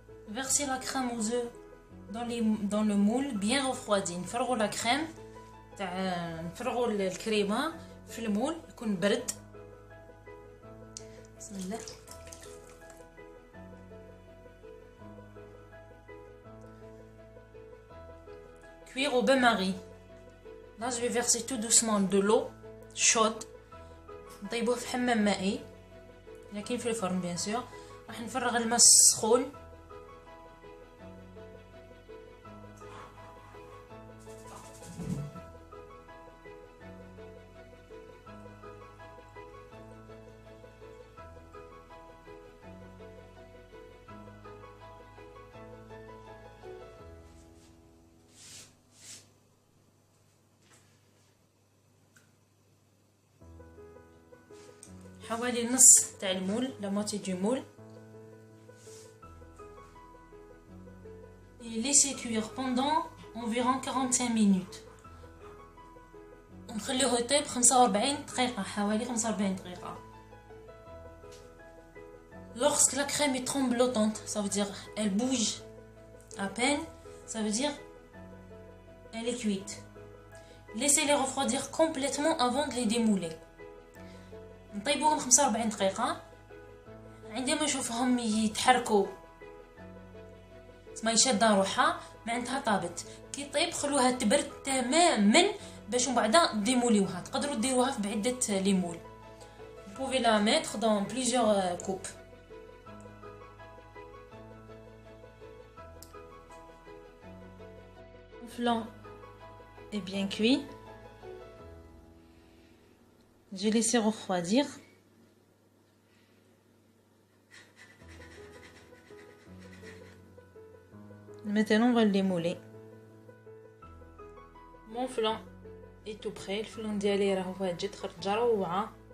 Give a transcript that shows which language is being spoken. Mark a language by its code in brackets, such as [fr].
[fr] Versez la crème aux œufs dans le moule bien refroidi. [ar] نفرغوا [fr] la crème [ar] تاع نفرغوا الكريمه في المول يكون برد. بسم الله. [fr] Cuire au bain-marie. Là je vais verser tout doucement de l'eau chaude. [ar] نطيبوه في حمام مائي لكن في الفرن بيان سور. راح نفرغ الماء السخون. حوالي نص تاع المول، لا موتي دو مول. [fr] Et laissez cuire pendant environ 45 minutes. [ar] ونخليوه يطيب 45 دقيقة، حوالي 45 دقيقة. [fr] Lorsque la crème est tremblotante, ça veut dire elle bouge à peine, ça veut dire elle est cuite. Laissez-les refroidir complètement avant de les démouler. [ar] نطيبوهم 45 دقيقة. عندما نشوفهم يتحركوا ما يشد روحها معناتها طابت. كي طيب خلوها تبرد تماما باش من بعد ديموليوها. تقدروا ديروها في بعدة ليمول. [fr] Vous pouvez la mettre dans plusieurs coupes. Le flan est bien cuit. J'ai laissé refroidir. Maintenant on va le démouler. Mon flan est tout prêt. [ar] الفلان ديالي راه واجد خرجه روعه.